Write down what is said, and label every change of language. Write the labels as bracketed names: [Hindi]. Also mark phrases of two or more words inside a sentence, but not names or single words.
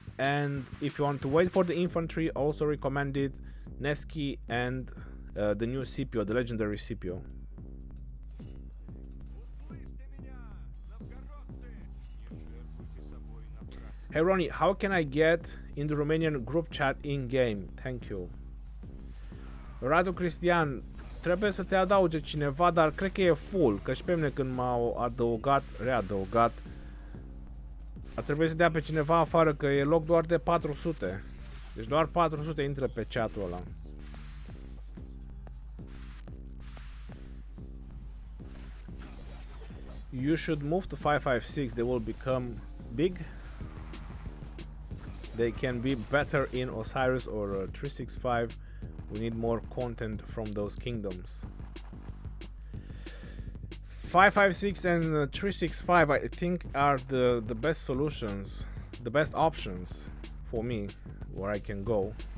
[English] And if you want to wait for the infantry, also recommended Nevsky and the new Scipio, the legendary Scipio. Hey Ronnie, how can I get in the Romanian group chat in-game? Thank you. [Romanian] Radu Cristian, trebuie să te adauge cineva, dar cred că e full, că și pe mine când m-au adăugat, readăugat, a trebuit să dea pe cineva afară, că e loc doar de 400. Deci doar 400 intră pe chatul ăla. [English] You should move to 556, they will become big. They can be better in Osiris or 365. We need more content from those kingdoms. 556 and 365 I think are the best solutions, the best options for me where I can go.